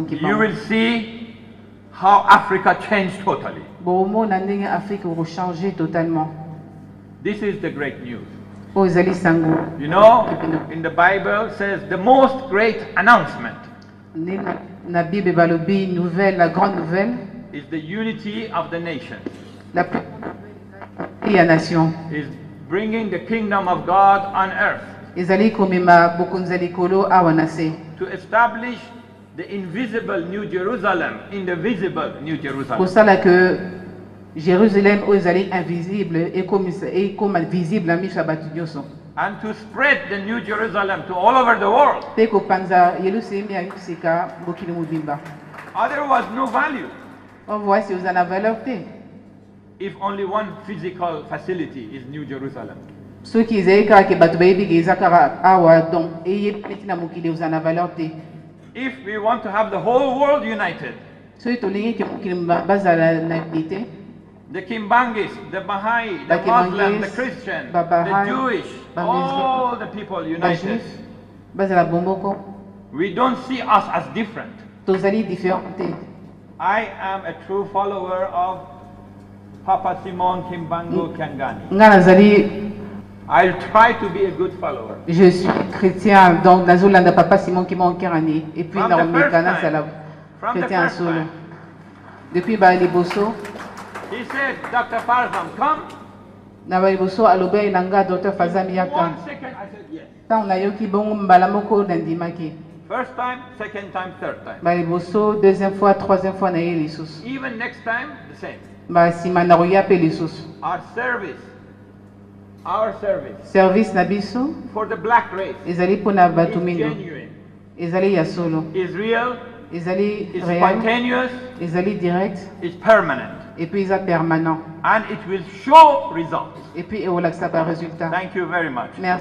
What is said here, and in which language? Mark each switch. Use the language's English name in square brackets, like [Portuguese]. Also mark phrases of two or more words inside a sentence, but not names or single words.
[English] you kimaon will see how Africa changed totally. [Lingala] bomona ndenge afrique ekochange totalement [English] This is the great news. [Lingala] oyo ezali sango [English] You know, in the Bible says the most great announcement [Lingala] nde na bible balobi [French] nouvelle la grande nouvelle [English] is the unity of the nation, [French] la plus [Lingala] ya nation [English] is bringing the kingdom of God on earth [Lingala] ezali komema bokonzi ya likolo awa na se [English] to establish the invisible New Jerusalem in the visible New Jerusalem. [Lingala] kosala ke jérusalem oyo ezali invisible ekoma visible na miso ya bato nyonso [English] And to spread the New Jerusalem to all over the world. [Lingala] mpe kopanza yelusalemi ya sika mokili mobimba [English] Other was no value [Lingala] voici oza na valeur te [English] if only one physical facility is New Jerusalem. [Lingala] soki ezali kaka ke bato bayebi ke eza kaka awa donc eyebi neti na mokili oza na valeur te [English] If we want to have the whole world united, [Lingala] soki tolingi ke mokili bazala na unité [English] the Kimbangis, the Baha'i, the [Lingala] Bakimangis, [English] Muslim, the Christian, the Baha'i, Jewish, all the people united, [Lingala] bajuif bazala bomboko [English] we don't see us as different. [Lingala] tozali différent te [English] I am a true follower of Papa Simon Kimbangu Kangani. [Lingala] nga nazali [English] I'll try to be a good follower. [French] je suis chrétien donc nazolanda papa simon kimaonkerani et puis [English] From the [Lingala] naomeka [English] first [Lingala] nazala [English] time. From the [Lingala] chrétien ya [English] first [Lingala] solo [English] time. [Lingala] depuis baliboso [English] He said, Dr. Farzam, come. [Lingala] na baliboso alobeli na nga dr fazami yaka [English] 1 second, I said yes. [Lingala] ntango nayoki bongo mbala moko nandimaki [English] First time, second time, third time. [Lingala] baliboso [French] deuxième fois troisième fois [Lingala] na ye lisusu [English] Even next time, the same. [Lingala] basima na koya mpe lisusu [English] Our service [Lingala] service na biso [English] for the black race [Lingala] ezali mpona [English] is [Lingala] bato mindo [English] genuine, [Lingala] ezali ya solo [English] is real, [Lingala] ezali [English] is [French] réel [English] spontaneous, [Lingala] ezali direct [English] is permanent, [French] et puis [Lingala] eza permanent [English] and it will show results. [French] et puis [Lingala] ekolakisa barésultat [English] Thank you very much. [French] merci